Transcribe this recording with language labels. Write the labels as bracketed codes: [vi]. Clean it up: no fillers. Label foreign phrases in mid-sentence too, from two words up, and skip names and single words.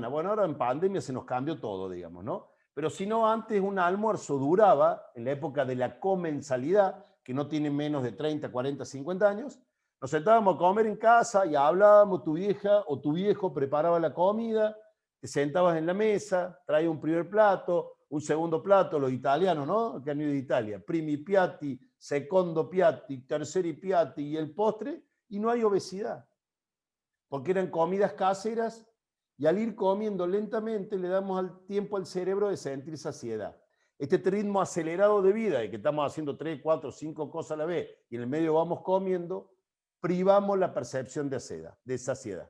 [es] Bueno, ahora en pandemia se nos cambió todo, digamos, ¿no? Pero si no, antes un almuerzo duraba, en la época de la comensalidad, que no tiene menos de 30, 40, 50 años, nos sentábamos a comer en casa y hablábamos, tu vieja o tu viejo preparaba la comida, te sentabas en la mesa, traía un primer plato, un segundo plato, los italianos, ¿no? Que han ido de Italia, [it] primi piatti, secondo piatti, terceri piatti [es] y el postre, y no hay obesidad, porque eran comidas caseras y al ir comiendo lentamente le damos tiempo al cerebro de sentir saciedad. Este ritmo acelerado de vida, de que estamos haciendo 3, 4, 5 cosas a la vez y en el medio vamos comiendo, privamos la percepción de saciedad.